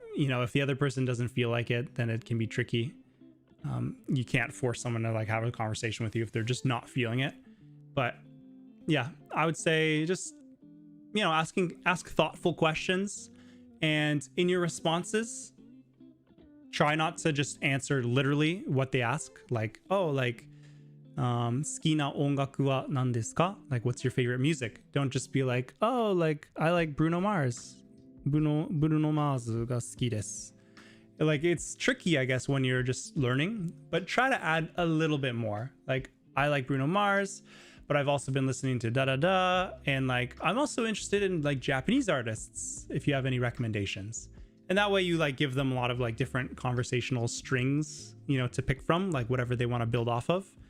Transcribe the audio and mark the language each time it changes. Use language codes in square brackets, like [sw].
[en] You know, if the other person doesn't feel like it, then it can be tricky. You can't force someone to like have a conversation with you if they're just not feeling it. But yeah, I would say just, you know, ask thoughtful questions, and in your responses, try not to just answer literally what they ask. [ja] Like, oh, like, 好きな音楽は何ですか? [en] Like, what's your favorite music? Don't just be like, oh, like, I like Bruno Mars. [ja] Bruno Mars が好きです. [en] Like, it's tricky, I guess, when you're just learning, but try to add a little bit more. Like, I like Bruno Mars, but I've also been listening to da da da, and like, I'm also interested in like Japanese artists, if you have any recommendations. And that way you like give them a lot of like different conversational strings, you know, to pick from, like whatever they want to build off of.